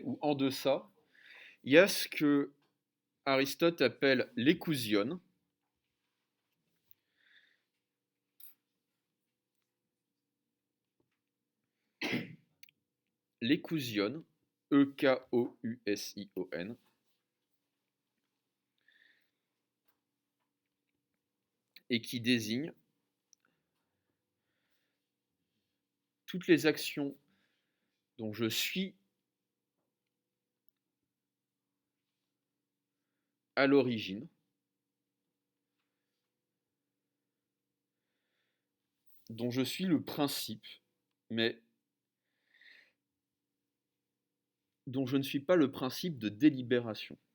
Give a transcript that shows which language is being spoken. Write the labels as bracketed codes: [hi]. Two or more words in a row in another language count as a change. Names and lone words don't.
[fr] ou en deçà, il y a ce que Aristote appelle l'écousion. L'écousion, E-K-O-U-S-I-O-N, et qui désigne toutes les actions dont je suis à l'origine, dont je suis le principe, mais dont je ne suis pas le principe de délibération.